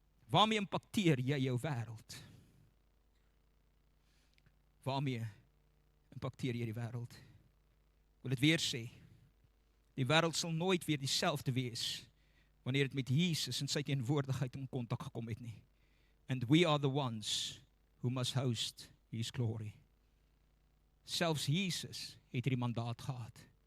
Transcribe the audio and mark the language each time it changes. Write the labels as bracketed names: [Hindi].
[Afrikaans] Waarmee impakteer jy jou wêreld? Waarmee impakteer jy die wêreld? Ek wil dit weer sê, die wêreld sal nooit weer dieselfde wees, wanneer dit met Jesus en sy teenwoordigheid in kontak gekom het nie. [English] And we are the ones who must host his glory. [Afrikaans] Selfs Jesus het hierdie mandaat gehad.